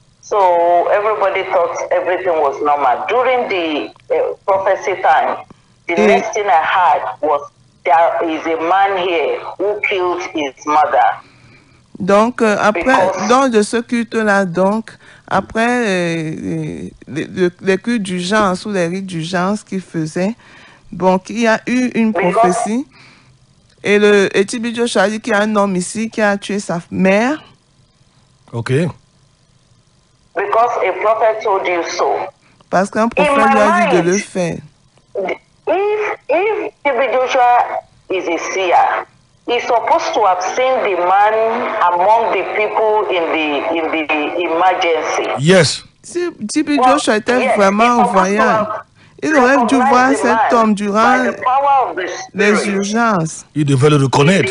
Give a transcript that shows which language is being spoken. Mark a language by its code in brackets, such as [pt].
[en] So everybody thought everything was normal. During the prophecy time, the next thing I heard was there is a man here who killed his mother. [fr] Donc, après, dans de ce culte-là, donc, après les cultes d'urgence ou les rites d'urgence qu'il faisait, donc, il y a eu une prophétie. Et TB Joshua a dit qu'il y a un homme ici qui a tué sa mère. Ok. [en] Because a prophet told you so. [fr] Parce qu'un prophète lui a dit de le faire. [en] If TB Joshua is a seer, he's supposed to have seen the man among the people in the emergency. Yes. [fr] Si TB Joshua était vraiment voyant, Il aurait dû voir cet homme durant [en] by the power of the [fr] les [en] Spirit. [fr] urgences Il devait le reconnaître.